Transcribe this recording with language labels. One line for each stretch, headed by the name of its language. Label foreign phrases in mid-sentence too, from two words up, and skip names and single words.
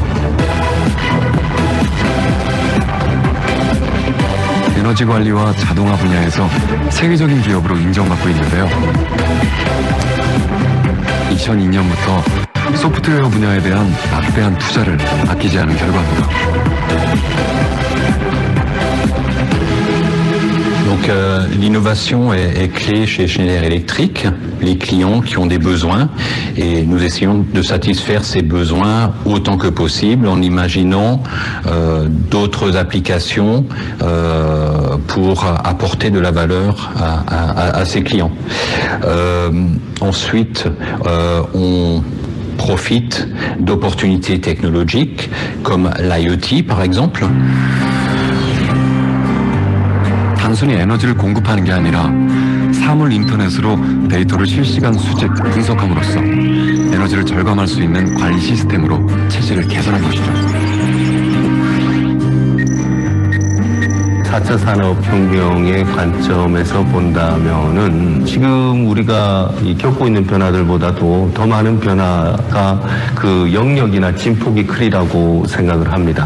Korean: 에너지 관리와 자동화 분야에서 세계적인 기업으로 인정받고 있는데요. 2002년부터 소프트웨어 분야에 대한 막대한 투자를 아끼지 않은 결과입니다.
French: Donc l'innovation est clé chez Schneider Electric, les clients qui ont des besoins et nous essayons de satisfaire ces besoins autant que possible en imaginant d'autres applications pour apporter de la valeur à ces clients. Ensuite, on profite d'opportunités technologiques comme l'IoT par exemple.
Korean: 단순히 에너지를 공급하는 게 아니라 사물 인터넷으로 데이터를 실시간 수집, 분석함으로써 에너지를 절감할 수 있는 관리 시스템으로 체질을 개선한 것이죠. 4차 산업혁명의 관점에서 본다면은 지금 우리가 겪고 있는 변화들보다도 더 많은 변화가 그 영역이나 진폭이 크리라고 생각을 합니다.